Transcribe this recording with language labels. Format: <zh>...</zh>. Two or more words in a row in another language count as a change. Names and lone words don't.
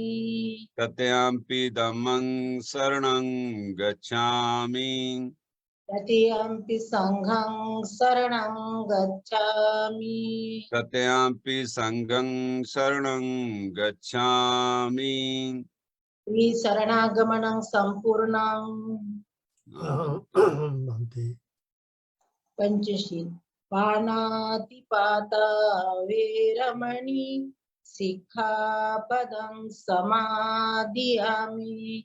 <pi>तृतीयंपि धम्मं शरणं गच्छामि। तृतीयंपि संघं शरणं गच्छामि। तृतीयंपि संघं शरणं गच्छामि। शरणागमनं संपूर्णं। अहं भन्ते पंचशील पाणातिपाता वेरमणि सिक्खापदं समादियामि।</pi>